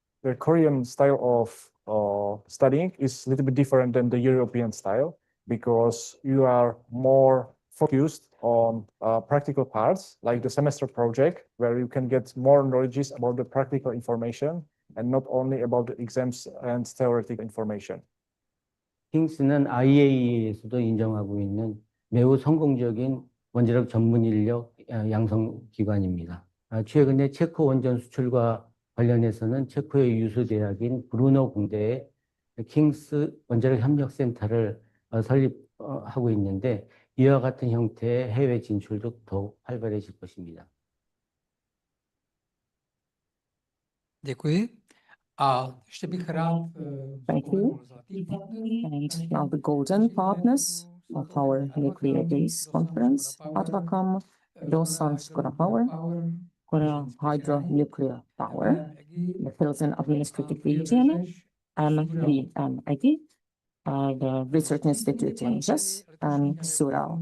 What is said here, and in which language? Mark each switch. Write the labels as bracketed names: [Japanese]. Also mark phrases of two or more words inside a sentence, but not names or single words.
[English] The Korean style of studying is a little bit different than the European style because you are more focused on practical parts like the semester project, where you can get more knowledge about the practical information and not only about the exams and theoretical information. [Korean] 킹스는 IAEA에서도 인정하고 있는 매우 성공적인 원자력 전문 인력 양성 기관입니다. 최근에 체코 원전 수출과 관련해서는 체코의 유수 대학인 브루노 공대에 킹스 원자력 협력센터를 설립하고 있는데 이와 같은 형태의 해외 진출도 더욱 활발해질 것입니다. [Czech] Děkuji. A ještě bych rád [English] Thank you. And now the golden partners of our Nuclear Days Conference, Advacam, Dosan Skora Power, Korea Hydro Nuclear Power, the Pilsen Administrative Region, MVMIT, the Research Institute in JES, and Sural.